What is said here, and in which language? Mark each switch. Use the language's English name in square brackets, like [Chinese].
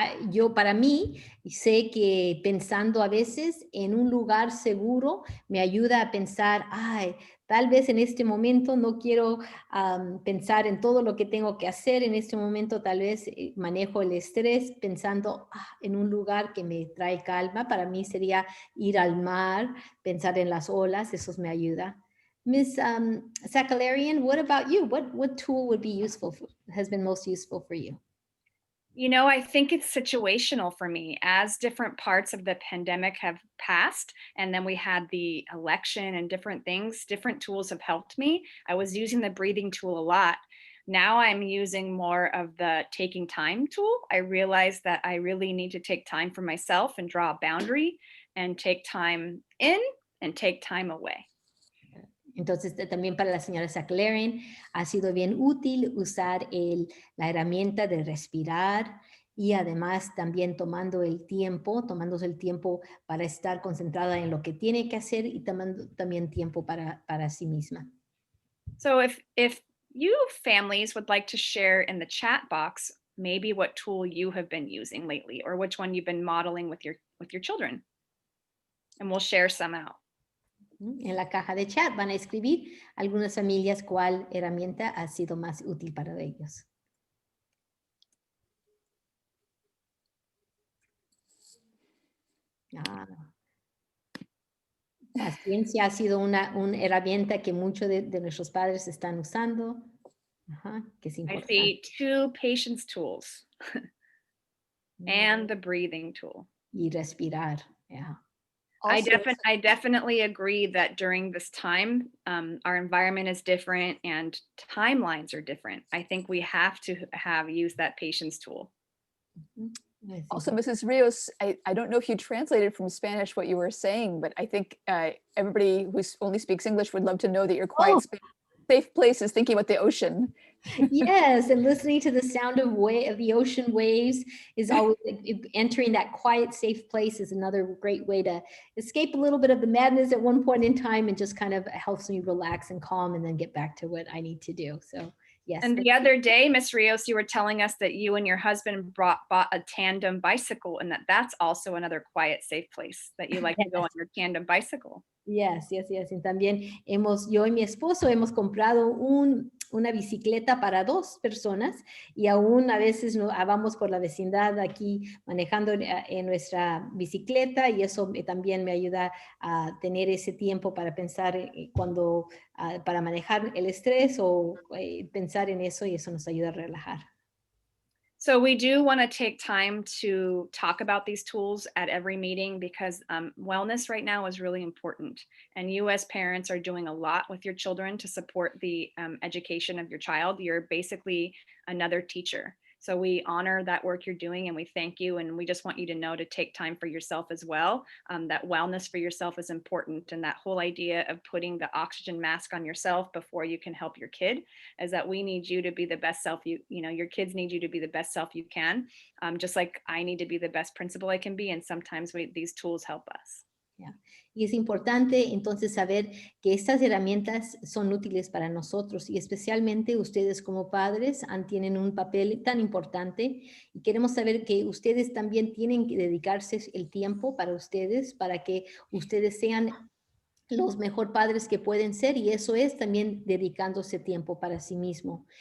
[Spanish] Yo para mí sé que pensando a veces en un lugar seguro me ayuda a pensar, tal vez en este momento no quiero pensar en todo lo que tengo que hacer, en este momento tal vez manejo el estrés pensando en un lugar que me trae calma. Para mí sería ir al mar, pensar en las olas, eso me ayuda. [English] Ms. Sakalarian, what about you? What tool would be has been most useful for you? You know, I think it's situational for me as different parts of the pandemic have passed. And then we had the election and different things, different tools have helped me. I was using the breathing tool a lot. Now I'm using more of the taking time tool. I realize that I really need to take time for myself and draw a boundary and take time in and take time away. [Spanish] Entonces, también para la señora Saklarian ha sido bien útil usar la herramienta de respirar y además también tomándose el tiempo para estar concentrada en lo que tiene que hacer y tomando también tiempo para sí misma. [English] So if you families would like to share in the chat box, maybe what tool you have been using lately or which one you've been modeling with your children, and we'll share some out. [Spanish] En la caja de chat van a escribir algunas familias cuál herramienta ha sido más útil para ellos. Paciencia ha sido una herramienta que muchos de nuestros padres están usando. Que es importante. [English] I see 2 patience tools and the breathing tool. [Spanish] Y respirar, [English] yeah. I definitely agree that during this time, our environment is different and timelines are different. I think we have to use that patience tool. [Spanish] Mm, así [English] Also, [Spanish] es. [English] Mrs. Rios, I don't know if you translated from Spanish what you were saying, but I think everybody who only speaks English would love to know that your quiet, Oh, safe place is thinking about the ocean. yes, and listening to the sound of the ocean waves is always entering that quiet, safe place is another great way to escape a little bit of the madness at one point in time and just kind of helps me relax and calm and then get back to what I need to do. So yes, And the other day, Miss Rios, you were telling us that you and your husband bought a tandem bicycle, and that's also another quiet, safe place that you like to go on your tandem bicycle. yes, yes, yes. [Spanish] Y también yo y mi esposo hemos comprado una bicicleta para dos personas y aún a veces vamos por la vecindad aquí manejando en nuestra bicicleta y eso también me ayuda a tener ese tiempo para pensar para manejar el estrés o pensar en eso y eso nos ayuda a relajar. [English] So we do want to take time to talk about these tools at every meeting because wellness right now is really important. And you as parents are doing a lot with your children to support the education of your child. You're basically another teacher. So we honor that work you're doing and we thank you. And we just want you to know to take time for yourself as well. That wellness for yourself is important. And that whole idea of putting the oxygen mask on yourself before you can help your kid is that we need you to be the best self your kids need you to be the best self you can, just like I need to be the best principal I can be, and sometimes these tools help us. Yeah. [Spanish] Y es importante entonces saber que estas herramientas son útiles para nosotros y especialmente ustedes como padres tienen un papel tan importante y queremos saber que ustedes también tienen que dedicarse el tiempo para ustedes, para que ustedes sean los mejor padres que pueden ser y eso es también dedicándose tiempo para sí mismo.